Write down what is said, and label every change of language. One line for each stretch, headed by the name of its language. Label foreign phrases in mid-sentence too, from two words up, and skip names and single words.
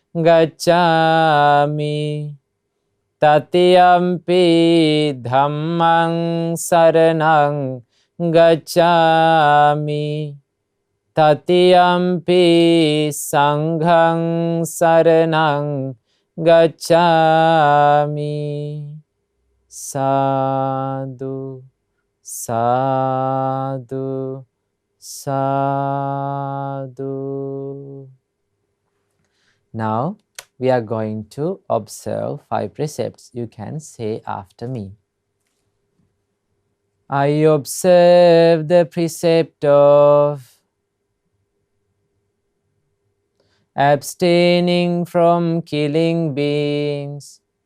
Pali: Gacchami Tatiyampi Dhammang Saranang Gacchami Tatiyampi Sanghang Saranang Gacchami. Sadhu, sadhu, sadhu.
English: Now we are going to observe 5 precepts. You can say after me. I observe the precept of abstaining from killing beings.